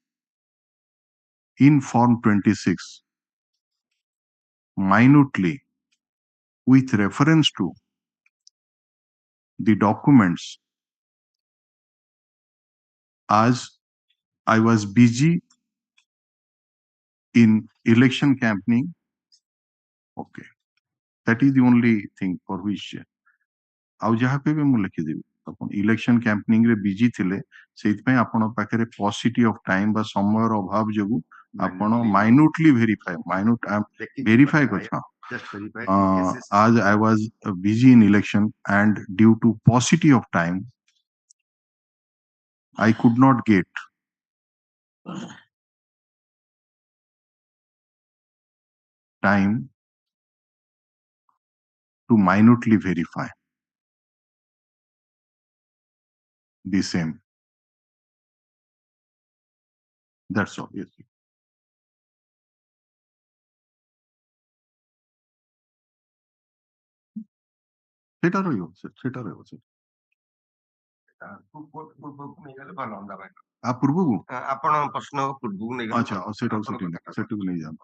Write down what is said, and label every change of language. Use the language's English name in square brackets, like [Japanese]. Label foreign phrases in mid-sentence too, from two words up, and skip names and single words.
[English] in Form 26 minutely with reference to the documents as I was busy in election campaigning. Okay. That is the only thing for which [Odia] ଆଉ ଯାହା କହିବେ ମୁଁ ଲେଖିଦେବି ଆପଣ [English] election campaigning [Odia] ରେ ବିଜି ଥିଲେ ସେଇଥିପାଇଁ ଆପଣଙ୍କ ପାଖରେ [English] paucity of [Odia] ଟାଇମ ବା ସମୟର ଅଭାବ ଯୋଗୁ ଆପଣ ମାଇନ୍ୟୁଟଲି ଭେରିଫାଏ କରିଛ [English] as I was busy in election and due to paucity of time I could not get time to minutely verify the same. That's all. Yes. [Odia] ସେଟା ରହିବ ସେଟା ରହିବ ପୂର୍ବକୁ ଆପଣ ପ୍ରଶ୍ନ ପୂର୍ବକୁ ନେଇଗଲେ ଆଚ୍ଛା ସେଟାକୁ ନେଇଯାଆନ୍ତୁ